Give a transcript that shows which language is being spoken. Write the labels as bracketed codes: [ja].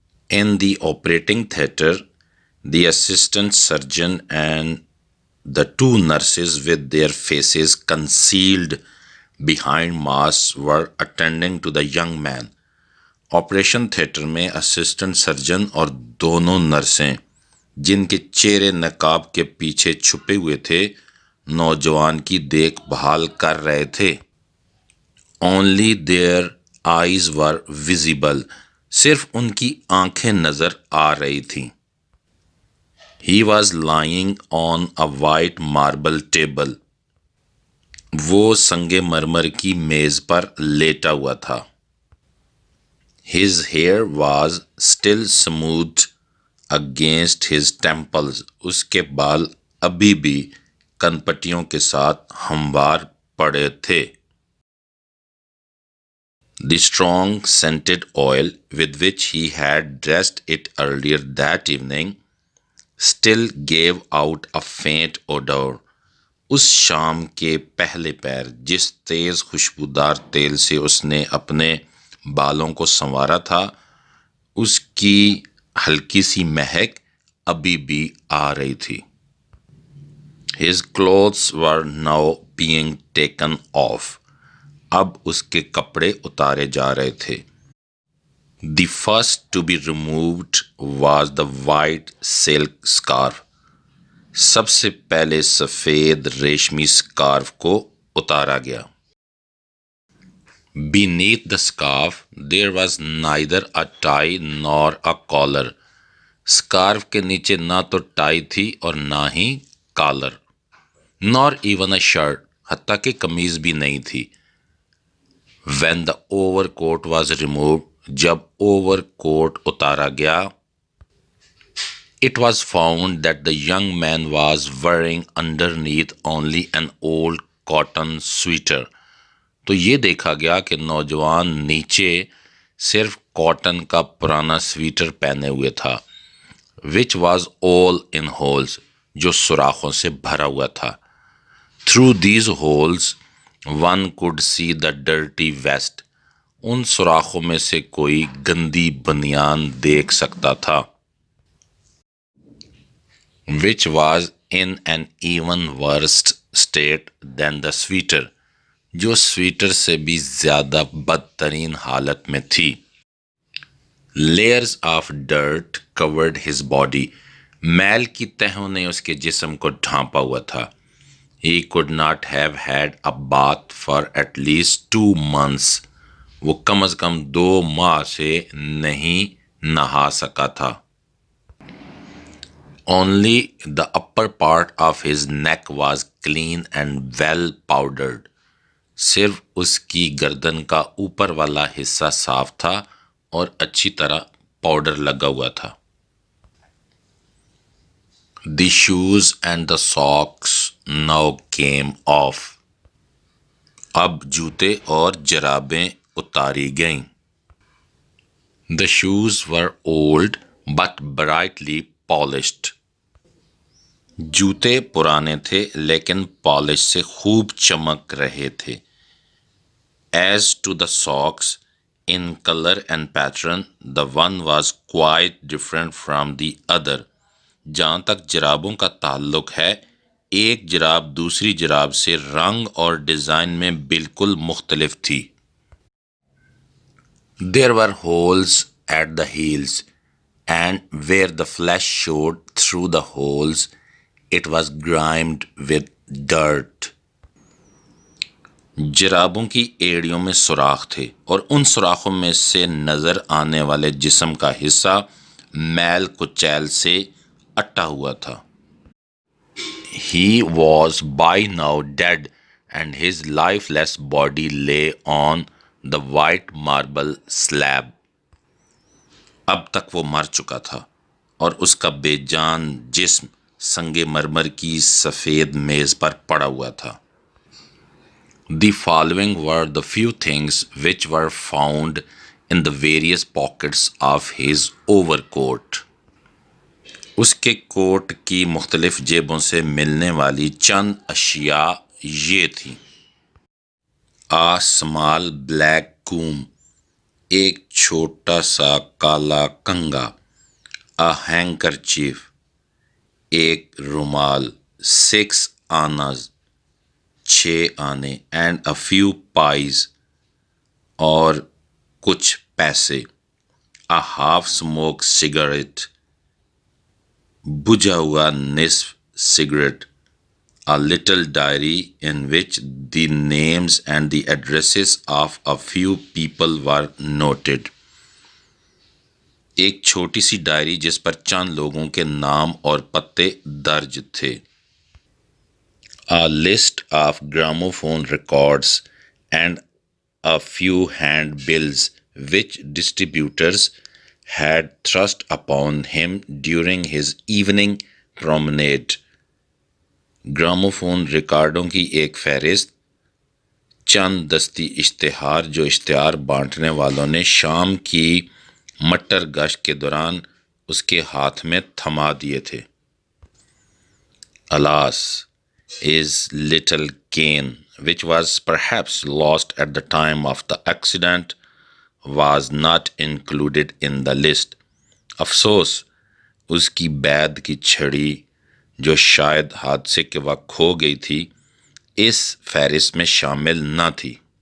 [en] In the operating theatre, the assistant surgeon and the two nurses with their faces concealed behind masks were attending to the young man. [ur] Operation theatre میں assistant surgeon اور دونوں نرسیں جن کے چہرے نقاب کے پیچھے چھپے ہوئے تھے نوجوان کی دیکھ بھال کر رہے تھے. [en] Only their eyes were visible. [ur] صرف ان کی آنکھیں نظر آ رہی تھیں. [en] He was lying on a white marble table. [ur] وہ سنگ مرمر کی میز پر لیٹا ہوا تھا. [en] His hair was still smooth against his temples. [ur] اس کے بال ابھی بھی کن پٹیوں کے ساتھ ہموار پڑے تھے. [en] The strong scented oil with which he had dressed it earlier that evening still gave out a faint odor. [ur] اس شام کے پہلے پیر جس تیز خوشبودار تیل سے اس نے اپنے بالوں کو سنوارا تھا اس کی ہلکی سی مہک ابھی بھی آ رہی تھی. [en] His clothes were now being taken off. [ur] اب اس کے کپڑے اتارے جا رہے تھے. [en] The first to be removed was the white silk scarf. [ur] سب سے پہلے سفید ریشمی سکارف کو اتارا گیا. [en] Beneath the scarf there was neither a tie nor a collar. [ur] Scarf کے نیچے نہ تو ٹائی تھی اور نہ ہی collar. [en] Nor even a shirt. [ur] حتیٰ کہ قمیض بھی نہیں تھی. [en] When the overcoat was removed, [ur] جب اوور کوٹ اتارا گیا, [en] it was found that the young man was wearing underneath only an old cotton sweater. [ur] تو یہ دیکھا گیا کہ نوجوان نیچے صرف کاٹن کا پرانا سویٹر پہنے ہوئے تھا. [en] which was all in holes. [ur] جو سوراخوں سے بھرا ہوا تھا. [en] Through these holes one could see the dirty vest. [ur] ان سوراخوں میں سے کوئی گندی بنیان دیکھ سکتا تھا. [en] which was in an even worse state than the sweater. [ur] جو سویٹر سے بھی زیادہ بدترین حالت میں تھی. [en] Layers of dirt covered his body. [ur] میل کی تہوں نے اس کے جسم کو ڈھانپا ہوا تھا. [en] He could not have had a bath for at least 2 months. [ur] وہ کم از کم 2 ماہ سے نہیں نہا سکا تھا. [en] Only the upper part of his neck was clean and well powdered. [ur] صرف اس کی گردن کا اوپر والا حصہ صاف تھا اور اچھی طرح پاؤڈر لگا ہوا تھا. [en] The shoes and the socks now came off. [ur] اب جوتے اور جرابیں اتاری گئیں. [en] The shoes were old but brightly polished. [ur] جوتے پرانے تھے لیکن پالش سے خوب چمک رہے تھے. [en] As to the socks, in color and pattern, the one was quite different from the other. [ur] جہاں تک جرابوں کا تعلق ہے، ایک جراب دوسری جراب سے رنگ اور ڈیزائن میں بالکل مختلف تھی. [en] There were holes at the heels, and where the flesh showed through the holes, it was grimed with dirt. [ur] جرابوں کی ایڑیوں میں سوراخ تھے اور ان سوراخوں میں سے نظر آنے والے جسم کا حصہ میل کچیل سے اٹا ہوا تھا. [en] He was by now dead, and his lifeless body lay on the white marble slab. [ur] اب تک وہ مر چکا تھا اور اس کا بے جان جسم سنگ مرمر کی سفید میز پر پڑا ہوا تھا. [en] The following were the few things which were found in the various pockets of his overcoat. [ur] اس کے کوٹ کی مختلف جیبوں سے ملنے والی چند اشیاء یہ تھیں: [en] A small black comb، [ur] ایک چھوٹا سا کالا کنگا. [en] A handkerchief، [ur] ایک رومال. [en] 6 annas، 6 آنے. And a few pies، [ur] اور کچھ پیسے. [en] A half smoked cigarette، [ur] بجھا ہوا نصف cigarette. [en] A little diary in which the names and the addresses of a few people were noted. [ur] ایک چھوٹی سی ڈائری جس پر چند لوگوں کے نام اور پتے درج تھے. [en] A list of gramophone records and a few handbills which distributors had thrust upon him during his evening promenade. [ur] Gramophone ریکارڈوں کی ایک فہرست، چند دستی اشتہار جو اشتہار بانٹنے والوں نے شام کی مٹر گشت کے دوران اس کے ہاتھ میں تھما دیے تھے. [en] Alas, his little cane, which was perhaps lost at the time of the accident, was not included in the list. [ur] افسوس، اس کی بید کی چھڑی جو شاید حادثے کے وقت کھو گئی تھی، اس فہرست میں شامل نہ تھی.